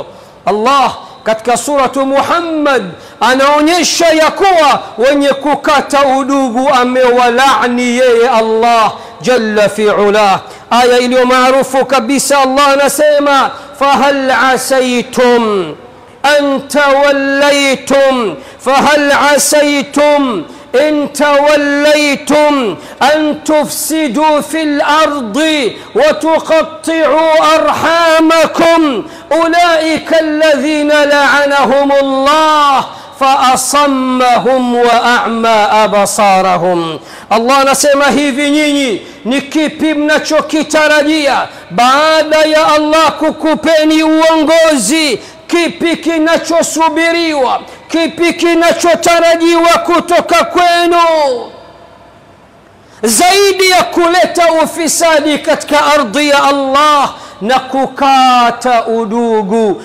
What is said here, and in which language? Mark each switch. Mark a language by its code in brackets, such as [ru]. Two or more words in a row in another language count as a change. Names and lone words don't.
[sw] Allah katika suratu Muhammad anaonyesha ya kuwa wenye kukata udugu amewalaani yeye Allah [ar] جل في علاه. [sw] Aya iliyo maarufu kabisa, Allah anasema: [ar] فهل عسيتم إن توليتم, فهل عسيتم إن توليتم أن تفسدوا في الأرض وتقطعوا أرحامكم أولئك الذين لعنهم الله فأصمهم وأعمى أبصارهم. [sw] Allah anasema hivi: nyinyi ni kipi mnachokitarajia baada ya Allah kukupeni uongozi? Kipi kinachosubiriwa? Kipi kinachotarajiwa kutoka kwenu zaidi ya kuleta ufisadi katika ardhi ya Allah na kukata udugu?